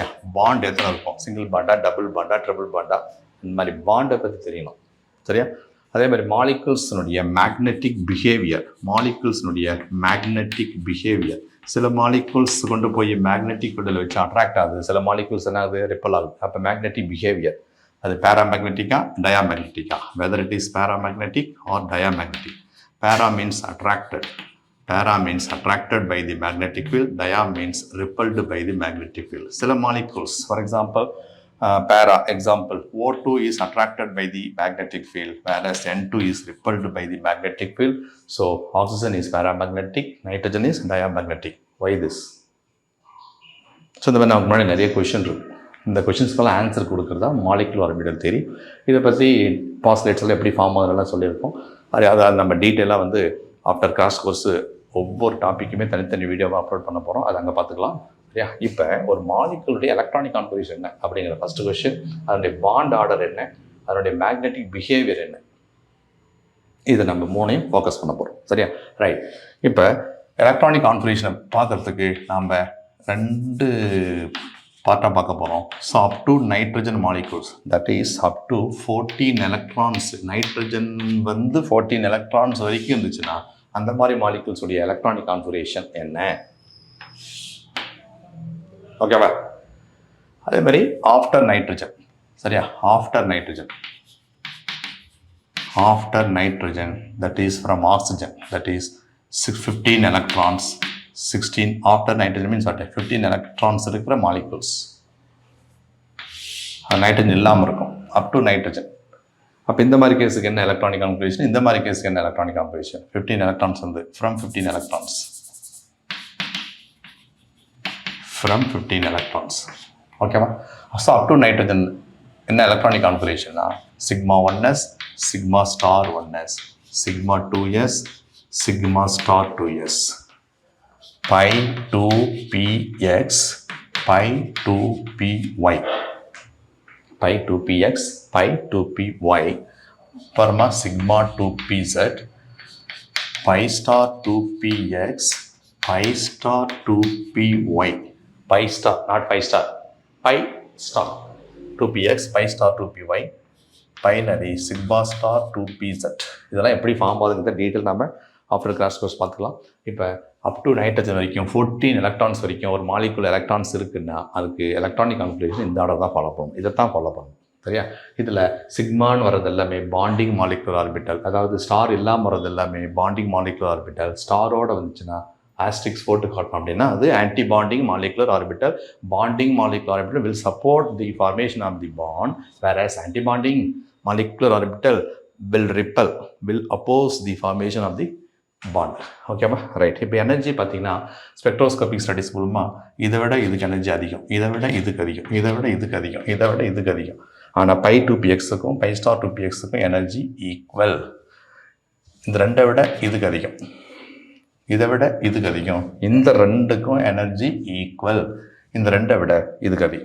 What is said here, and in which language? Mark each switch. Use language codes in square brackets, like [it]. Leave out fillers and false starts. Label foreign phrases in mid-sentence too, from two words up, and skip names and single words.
[ta] பாண்ட் எத்தனை இருக்கும், சிங்கிள் பாண்டா, டபுள் பாண்டா, ட்ரிபிள் பாண்டா, இந்த மாதிரி பாண்டை பற்றி தெரியணும், சரியா? அதே மாதிரி மாலிகூல்ஸினுடைய [en] magnetic behavior, [ta] சில மாலிகூல்ஸ் கொண்டு போய் மேக்னெட்டிக் ஃபீல்டில் வச்சு அட்ராக்ட் ஆகுது, சில மாலிகூல்ஸ் என்ன ஆகுது, ரிப்பல் ஆகுது. அப்போ [en] magnetic behavior [ta] அது பேராமேக்னெட்டிக்கா டயாமேக்னெட்டிக்கா, [en] whether it is paramagnetic or diamagnetic. Para means attracted. Para means attracted by the magnetic field. Dia means repelled by the magnetic field. சில molecules, for example, para example, O2 is attracted by the magnetic field, whereas N2 is repelled by the magnetic field. So oxygen is paramagnetic, nitrogen is diamagnetic. Why this? [ta] ஸோ இந்த மாதிரி நமக்கு முன்னாடி நிறைய கொஷின் இருக்குது. இந்த கொஷின்ஸ்க்கெல்லாம் ஆன்சர் கொடுக்குறதா [en] molecular orbital theory. [ta] இதை பற்றி பாஸ்லேட்ஸில் எப்படி ஃபார்ம் ஆகுதுலாம் சொல்லியிருக்கோம். அதை நம்ம டீட்டெயிலாக வந்து [en] after crash course [ta] ஒவ்வொரு டாப்பிக்குமே தனித்தனி வீடியோவாக அப்லோட் பண்ண போகிறோம். அதை அங்கே பார்த்துக்கலாம், சரியா? இப்போ ஒரு மாலிகுலுடைய [en] electronic configuration [ta] என்ன அப்படிங்கிற [en] first question, [ta] அதனுடைய [en] bond order [ta] என்ன, அதனுடைய [en] magnetic behavior [ta] என்ன, இதை நம்ம மூணையும் ஃபோக்கஸ் பண்ண போகிறோம், சரியா? ரைட். இப்போ எலக்ட்ரானிக் கான்ஃபிகரேஷனை பார்க்குறதுக்கு நாம் 2 பார்ட்டாக பார்க்க போகிறோம். [en] So up to nitrogen molecules, that is up to 14 electrons. [ta] நைட்ரஜன் வந்து 14 எலக்ட்ரான்ஸ் வரைக்கும் இருந்துச்சுன்னா அந்த மாதிரி மாலிகூல்ஸுடைய [en] electronic configuration [ta] என்ன, ஓகேவா? அதே மாதிரி [en] after nitrogen, [ta] சரியா? [en] after nitrogen that is from oxygen, that is 15 electrons. 16 after nitrogen means what? [ta] 15 electrons இருக்கிற molecules. நைட்ரஜன் இல்லாமல் இருக்கும் [en] up to nitrogen. [ta] அப்போ இந்த மாதிரி கேஸுக்கு என்ன [en] electronic configuration, [ta] இந்த மாதிரி கேஸுக்கு என்ன [en] electronic configuration? [ta] 15 எலக்ட்ரான்ஸ் வந்து [en] from 15 electrons, [ta] ஓகேவா? ஸோ [en] up to nitrogen [ta] என்ன எலக்ட்ரானிக் கான்ஃபிகரேஷன்னா [en] sigma 1s, sigma star 1s, sigma 2s, sigma star 2s, pi 2px, pi 2py, pi 2px, pi 2py, perma sigma 2pz, pi star 2px, pi star 2py, pi star, not pi star, pi star 2px, pi star 2py, binary sigma star 2pz. [ta] இதெல்லாம் எப்படி ஃபார்ம் ஆகுதுங்கிற டீட்டெயில் நம்ம [en] after crash course [ta] பார்த்துக்கலாம். இப்போ [en] up to nitrogen [ta] வரைக்கும் 14 எலக்ட்ரான்ஸ் வரைக்கும் ஒரு மாலிகுல் எலக்ட்ரான்ஸ் இருக்குன்னா அதுக்கு [en] electronic configuration [ta] இந்த ஆர்டர் தான் ஃபாலோ பண்ணணும், இதை தான் ஃபாலோ பண்ணணும், சரியா? இதில் சிக்மான்னு வர்றது எல்லாமே [en] bonding molecular orbital, [ta] அதாவது ஸ்டார் இல்லாமல் வர்றது எல்லாமே [en] bonding molecular orbital. [ta] ஸ்டாரோட வந்துச்சுன்னா ஆஸ்ட்ரிக்ஸ் போட்டு காட்டணும் அப்படின்னா அது [en] anti bonding molecular orbital. bonding molecular orbital will support the formation of the bond, whereas anti bonding molecular orbital will oppose the formation of the bond. [ta] ஓகேவா? ரைட். இப்போ எனர்ஜி பார்த்தீங்கன்னா [en] spectroscopic studies [ta] மூலமாக இதை விட இதுக்கு எனர்ஜி அதிகம், இதை விட இதுக்கு அதிகம், இதை விட இதுக்கு அதிகம், இதை விட இதுக்கு அதிகம். ஆனால் பை 2pxக்கும் பை ஸ்டார் 2pxக்கும் [en] energy equal. [ta] இந்த ரெண்டை விட இதுக்கு அதிகம், இதை விட இதுக்கு அதிகம், இந்த ரெண்டுக்கும் [en] energy equal, [ta] இந்த ரெண்டை விட இதுக்கு அதிகம்.